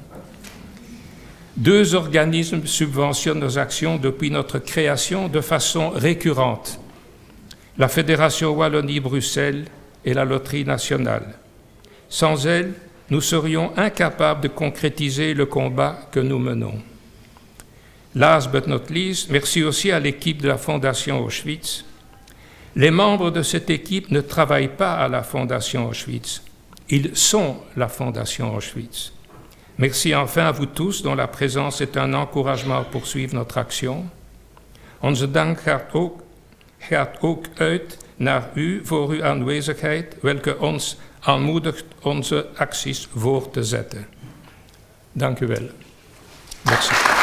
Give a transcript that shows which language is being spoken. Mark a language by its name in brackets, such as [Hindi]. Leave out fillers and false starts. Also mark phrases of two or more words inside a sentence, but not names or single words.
[French] 2 organismes subventionnent nos actions depuis notre création de façon récurrente. La Fédération Wallonie-Bruxelles et la Loterie nationale. Sans elles, nous serions incapables de concrétiser le combat que nous menons. [English] Last but not least, [French] merci aussi à l'équipe de la Fondation Auschwitz. Les membres de cette équipe ne travaillent pas à la Fondation Auschwitz. Ils sont la Fondation Auschwitz. Merci enfin à vous tous dont la présence est un encouragement à poursuivre notre action. [Dutch] Onze dank gaat ook uit naar u voor uw aanwezigheid, welke ons aanmoedigt onze acties voor te zetten. Dank u wel. Merci.